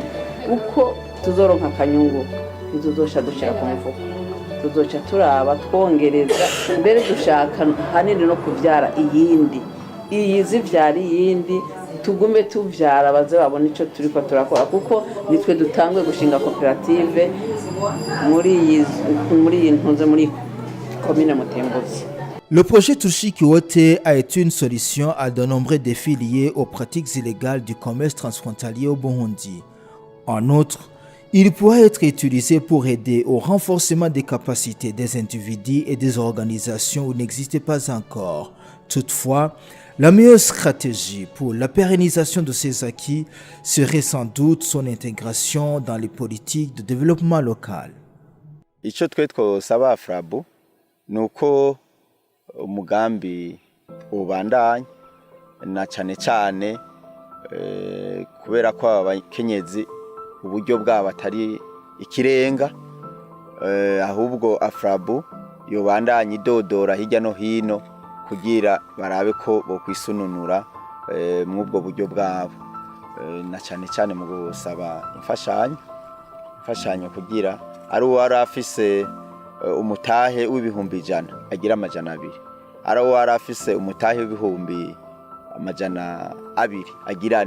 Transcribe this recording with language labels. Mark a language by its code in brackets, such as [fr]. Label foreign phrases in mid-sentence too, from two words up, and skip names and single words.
[rn] Uko tuzoronka akanyungu ntituzosha dushaka ku mufuko, tuzoca turaba twongereza, mbere dushaka hanini no kuvyara iyindi, iyi zivyara iyindi, tugume tuvyara baze babona ico turiko turakora, kuko nitwe dutangwe gushinga koperative muri commune Mutimbuzi. [fr] Le projet Tushiki Wote a été une solution à de nombreux défis liés aux pratiques illégales du commerce transfrontalier au Burundi. En outre, il pourrait être utilisé pour aider au renforcement des capacités des individus et des organisations où n'existait pas encore. Toutefois, la meilleure stratégie pour la pérennisation de ces acquis serait sans doute son intégration dans les politiques de développement local. [rn] Ico twe twosaba Frabu nuko umugambi ubandanya, na cyane kubera ko abakenyezi uburyo bwabo atari ikirenga, ahubwo Afrabu yobandanya idodora hirya no hino kugira barabe ko bokwisununura mw'ubwo buryo bwabo, na cyane mu gusaba imfashanyo kugira ari uwari afise umutahe w'ibihumbi 100 agira 200, ari uwari afise umutahe w'ibihumbi 200 agirane.